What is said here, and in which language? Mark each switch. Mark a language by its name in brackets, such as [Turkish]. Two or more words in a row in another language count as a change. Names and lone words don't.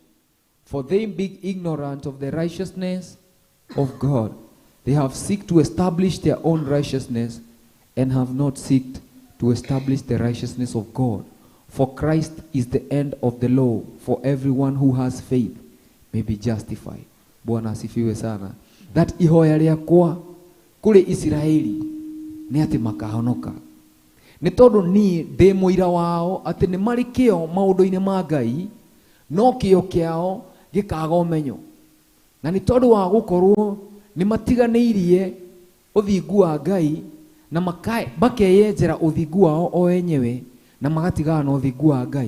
[English] For they being ignorant of the righteousness of God, they have sought to establish their own righteousness, and have not sought to establish the righteousness of God. For Christ is the end of the law, for everyone who has faith may be justified. [Swahili] Bwana asifiwe sana. [Kikuyu] That ihoya rĩakwa kũrĩ Israeli nĩ atĩ makahonoka. Nĩ tondũ niĩ ndĩ mũira wao atĩ nĩ marĩ kĩo maũndũ-inĩ ma Ngai, no kĩo kĩao gĩkaga ũmenyo. Na nĩ tondũ wa gũkorwo nĩ matiganĩirie ũthingu wa Ngai na makeyenjera ũthingu wao o enyewe na magatigana na ũthingu wa Ngai.